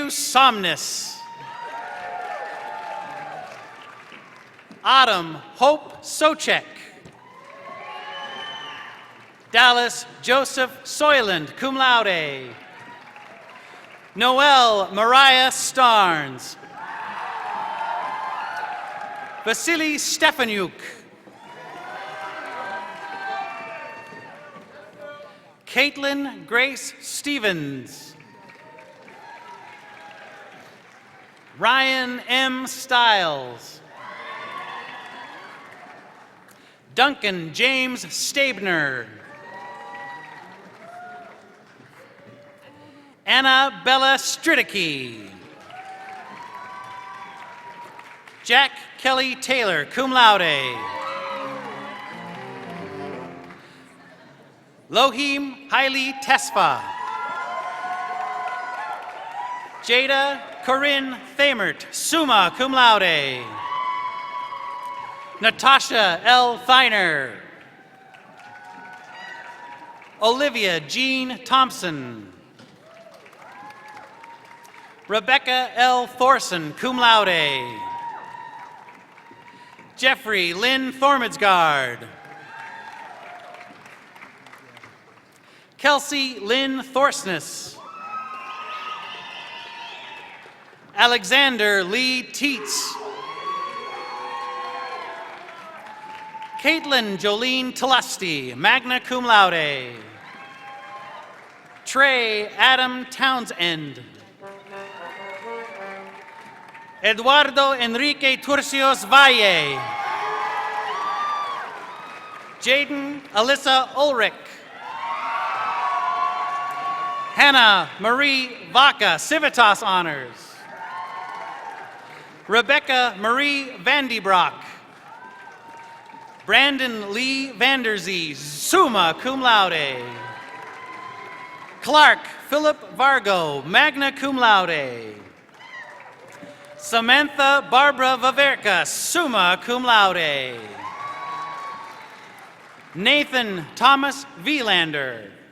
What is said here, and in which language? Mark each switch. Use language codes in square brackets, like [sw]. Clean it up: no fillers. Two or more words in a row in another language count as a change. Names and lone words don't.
[en] Somnus. Autumn Hope Sochek. Dallas Joseph Soyland, [la] cum laude. [en] Noel Mariah Starnes. Vasily Stefanuk. Caitlin Grace Stevens. Ryan M. Stiles. Duncan James Stabner. Anna Bella Stridicki. Jack Kelly Taylor, [la] cum laude. [en] Lohim Hailey Tesfa. Jada Corinne Thamert, [la] summa cum laude. [en] Natasha L. Feiner. Olivia Jean Thompson. Rebecca L. Thorson, [la] cum laude. [en] Jeffrey Lynn Thormidsgard. Kelsey Lynn Thorsness. Alexander Lee Teets. Caitlin Jolene Telusty, [la] magna cum laude. [en] Trey Adam Townsend. Eduardo Enrique Turcios Valle. Jaden Alyssa Ulrich. Hannah Marie Vaca, Civitas Honors. Rebecca Marie Vandybrock. Brandon Lee Vanderzee, [la] summa cum laude. [en] Clark Philip Vargo, [la] magna cum laude. [en] Samantha Barbara Vaverka, [la] summa cum laude. [en] Nathan Thomas Vielander.